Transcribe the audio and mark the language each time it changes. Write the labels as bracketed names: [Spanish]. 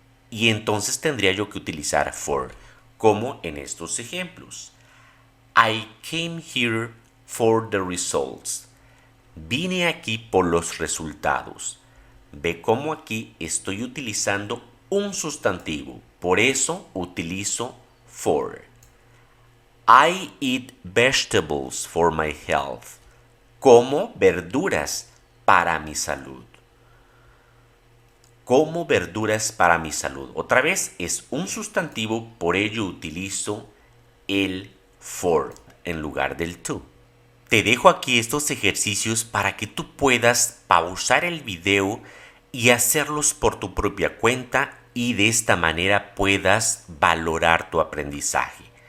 [Spanish] Y entonces tendría yo que utilizar for, como en estos ejemplos. [English] I came here for the results. [Spanish] Vine aquí por los resultados. Ve cómo aquí estoy utilizando un sustantivo. Por eso utilizo for. [English] I eat vegetables for my health. [Spanish] Como verduras para mi salud. Como verduras para mi salud. Otra vez es un sustantivo, por ello utilizo el for en lugar del to. Te dejo aquí estos ejercicios para que tú puedas pausar el video y hacerlos por tu propia cuenta y de esta manera puedas valorar tu aprendizaje.